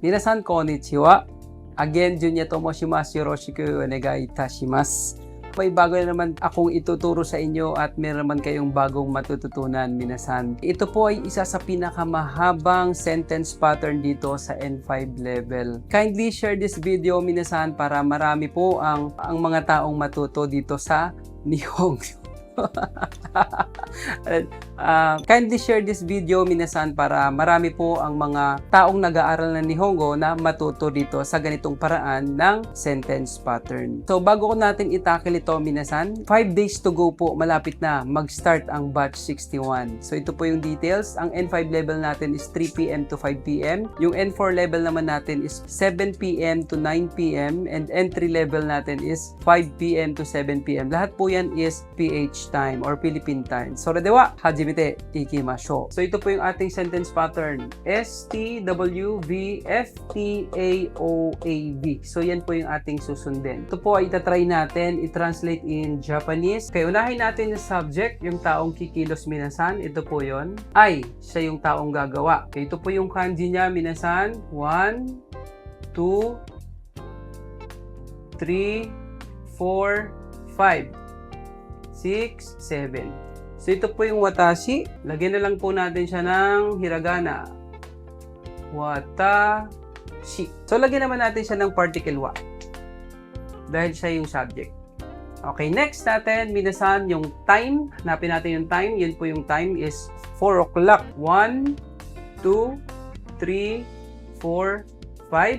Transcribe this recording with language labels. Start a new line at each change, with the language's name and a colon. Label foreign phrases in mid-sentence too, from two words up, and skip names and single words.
Japanese: 皆さんこんにちは。Again、Junya と申します. よろしくお願いいたします.
Filipino: May bago na naman akong ituturo sa inyo at meron naman kayong bagong matututunan, minasan. Ito po ay isa sa pinakamahabang
English: sentence pattern
Filipino: dito sa N5 level.
English: Kindly share this video, minasan,
Filipino: para marami po ang mga taong matuto dito sa Nihongo.
English: Kindly share this video, minasan,
Filipino: para marami po ang mga taong nag-aaral ng Nihongo na matuto dito sa ganitong paraan ng
English: sentence pattern.
Filipino: So bago ko natin itakil ito, minasan,
English: 5 days to go
Filipino: po, malapit na mag-start ang batch 61. So ito po yung details. Ang N5 level natin is 3 PM to 5 PM. Yung N4 level naman natin is 7 PM to 9 PM, and
English: entry level
Filipino: natin is 5 PM to 7 PM. Lahat po yan is
English: PH time or Philippine time.
Filipino: So,
Japanese: では、始めていきましょう.
Filipino: So, ito po yung ating
English: sentence pattern. STWVFTAOAV.
Filipino: So, yan po yung ating susundin. Ito po ay itatry natin i-translate
English: in Japanese.
Filipino: Okay, unahin natin yung subject, yung taong kikilos, minasan. Ito po yon. Ay, siya yung taong gagawa. Okay, ito po yung kanji niya, minasan. 1, 2, 3, 4, 5. 6, 7. So, ito po yung watashi. Lagyan na lang po natin siya ng hiragana. Watashi. So, lagyan naman natin siya ng particle wa. Dahil siya yung subject. Okay, next natin, minasan, yung time. Hanapin natin yung time. Yun po yung time is 4 o'clock. 1, 2, 3, 4, 5.